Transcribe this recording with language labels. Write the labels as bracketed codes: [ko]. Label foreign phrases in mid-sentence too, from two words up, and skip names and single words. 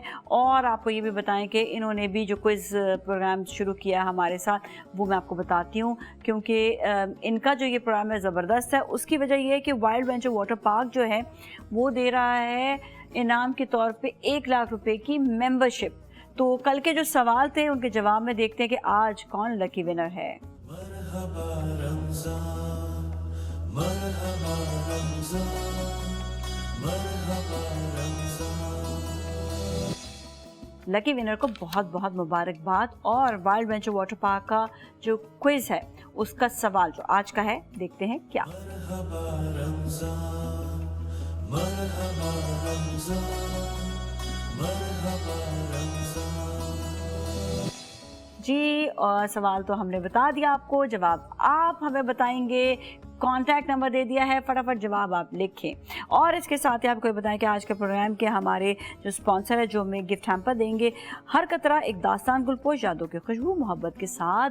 [hi] और आपको ये भी बताएं कि इन्होंने भी जो [en] quiz program [hi] शुरू किया हमारे साथ वो मैं आपको बताती हूँ, क्योंकि इनका जो ये प्रोग्राम है ज़बरदस्त है। उसकी वजह ये है कि वाइल्ड वेंचर वाटर पार्क जो है वो दे रहा है इनाम के तौर पे 1 लाख रुपए की मेंबरशिप। तो कल के जो सवाल थे उनके जवाब में देखते हैं कि आज कौन [en] lucky winner [hi] है। [ar] مرحبا رمضان, مرحبا رمضان مرحبا رمضان. [en] lucky winner [hi] को बहुत बहुत मुबारकबाद. और वाइल्ड वेंचर वाटर पार्क का जो क्विज है उसका सवाल जो आज का है देखते हैं क्या. [ar] مرحبا رمضان مرحبا رمضان مرحبا رمضان. [hi] जी, और सवाल तो हमने बता दिया आपको, जवाब आप हमें बताएंगे. [en] contact number [hi] दे दिया है, फटाफट जवाब आप लिखें. और इसके साथ ही आपको बताएं कि आज के प्रोग्राम के हमारे जो स्पॉन्सर है जो हमें [en] gift hamper [hi] देंगे. हर कतरा एक दास्तान गुलपोश, यादों की खुशबू मोहब्बत के साथ.